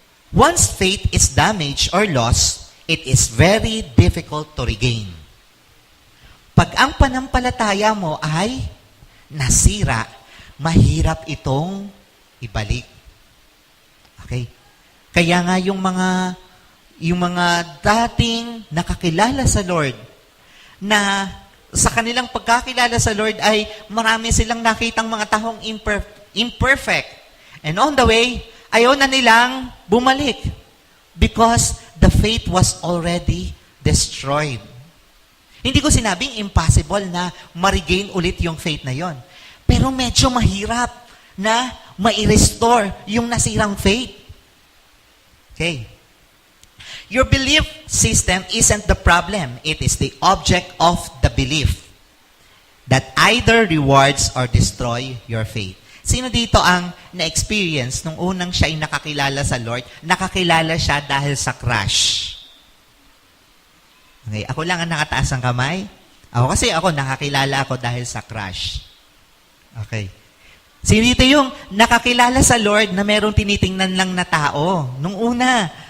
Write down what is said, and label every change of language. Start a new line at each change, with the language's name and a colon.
English: Once faith is damaged or lost, it is very difficult to regain.
Filipino: Pag ang panampalataya mo ay nasira, mahirap itong ibalik. Okay? Kaya nga yung mga dating nakakilala sa Lord, na sa kanilang pagkakilala sa Lord ay marami silang nakitang mga taong imperfect.
English: And on the way,
Filipino: ayaw na nilang bumalik
English: because the faith was already destroyed.
Filipino: Hindi ko sinabing impossible na ma-regain ulit yung faith na yon. Pero medyo mahirap na ma-restore yung nasirang faith. Okay.
English: Your belief system isn't the problem. It is the object of the belief that either rewards or destroy your faith.
Filipino: Sino dito ang na-experience nung unang siya ay nakakilala sa Lord? Nakakilala siya dahil sa crush. Okay, ako lang ang nakataas ng kamay. Ako nakakilala ako dahil sa crush. Okay. Sino dito yung nakakilala sa Lord na merong tinitingnan lang na tao? Nung una,